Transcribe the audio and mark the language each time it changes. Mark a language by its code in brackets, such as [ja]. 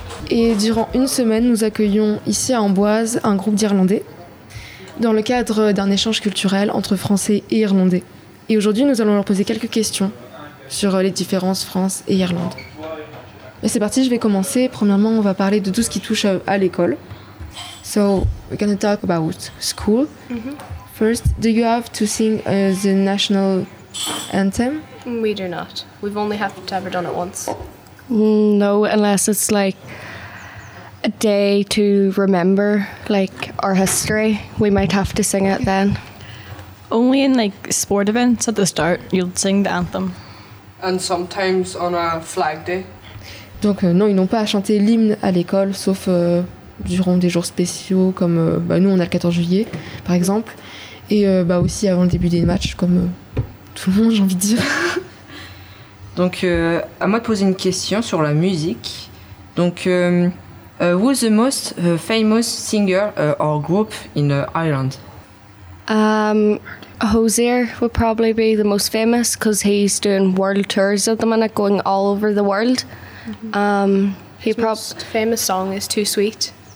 [fr] Et durant une semaine, nous accueillons ici à Amboise un groupe d'Irlandais dans le cadre d'un échange culturel entre Français et Irlandais. Et aujourd'hui, nous allons leur poser quelques questions sur les différences France et Irlande. Et c'est parti, je vais commencer. Premièrement, on va parler de tout ce qui touche à l'école. [en] So, we're going to talk about school. Mm-hmm. First, do you have to sing the national anthem? We do not. We've only have to ever done it once. No, unless it's like a day to remember like our history, we might have to sing it then. Only in like sport events at the start, you'll sing the anthem. And sometimes on a flag day. [fr] Donc non, ils n'ont pas à chanter l'hymne à l'école, sauf durant des jours spéciaux, comme nous on a le 14 juillet, par exemple. Et aussi avant le début des matchs, comme tout le monde, j'ai envie de dire. Donc, à moi de poser une question sur la musique. [en] Donc, who's the most famous singer or group in Ireland? Hozier would probably be the most famous because he's doing world tours at the minute, going all over the world. Mm-hmm. His most famous song is Too Sweet.